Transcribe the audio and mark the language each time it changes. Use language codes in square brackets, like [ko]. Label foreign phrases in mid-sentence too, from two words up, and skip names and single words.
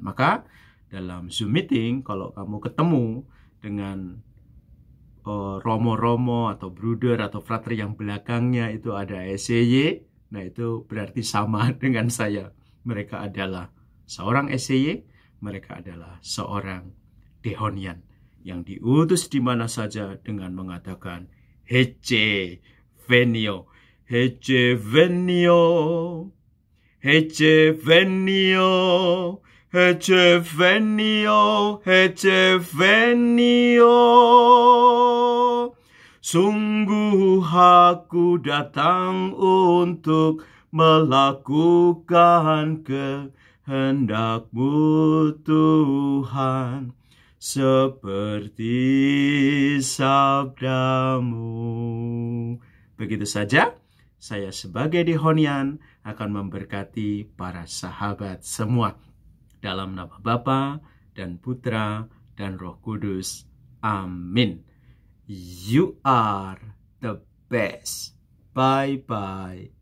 [id] Maka dalam Zoom meeting, kalau kamu ketemu dengan romo-romo atau bruder atau frater yang belakangnya itu ada SCY, nah itu berarti sama dengan saya. Mereka adalah seorang SCY, mereka adalah seorang Dehonian yang diutus di mana saja dengan mengatakan [la] Hece Venio, Hece Venio, Hece Venio, Hece Venio, Hece Venio. [id] Sungguh aku datang untuk melakukan kehendak-Mu Tuhan, seperti sabda-Mu. Begitu saja, saya sebagai Dehonian akan memberkati para sahabat semua. Dalam nama Bapa dan Putra dan Roh Kudus. Amin. [en] You are the best. Bye-bye.